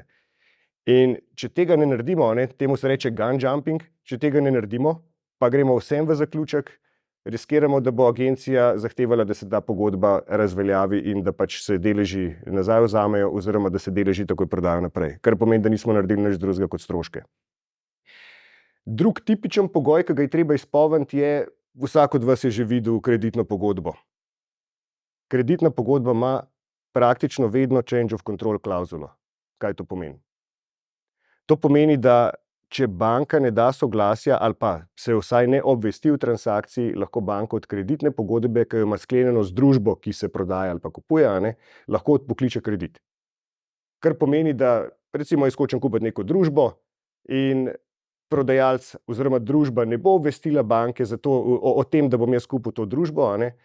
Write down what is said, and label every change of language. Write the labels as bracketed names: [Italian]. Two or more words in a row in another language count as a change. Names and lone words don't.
[Slovenian] In če tega ne naredimo, ne, temu se reče [English] gun jumping, [Slovenian] če tega ne naredimo, pa gremo vsem v zaključek, riskiramo, da bo agencija zahtevala, da se ta pogodba razveljavi in da pač se deleži nazaj vzamejo oziroma da se deleži takoj prodajo naprej, kar pomeni, da nismo naredili nič drugega kot stroške. Drug tipičen pogoj, ki ga je treba izpolniti, je, vsak od vas je že videl kreditno pogodbo. Kreditna pogodba ima praktično vedno [English] change of control [Slovenian] klauzulo. Kaj to pomeni? To pomeni, da če banka ne da soglasja ali pa se vsaj ne obvesti v transakciji, lahko banka od kreditne pogodbe, ki jo ima sklenjeno z družbo, ki se prodaja ali pa kupuje, ne, lahko odpokliče kredit. Kar pomeni, da recimo jaz hočem kupiti neko družbo in prodajalec oziroma družba ne bo obvestila banke o tem, da bom jaz kupil to družbo, a ne.